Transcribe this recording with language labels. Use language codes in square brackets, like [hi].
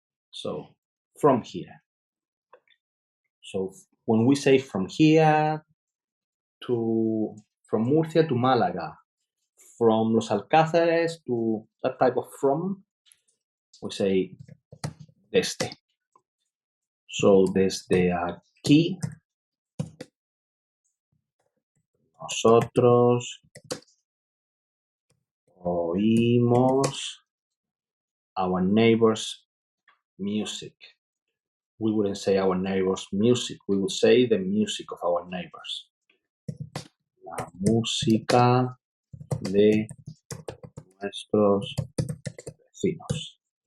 [en] So from here. So when we say from here from Murcia to Málaga, from Los Alcázares to that type of from, we say desde. [es] So desde aquí nosotros oímos our neighbor's music. [en] We wouldn't say our neighbor's music, we would say the music of our neighbors. [es] La música de nuestros vecinos.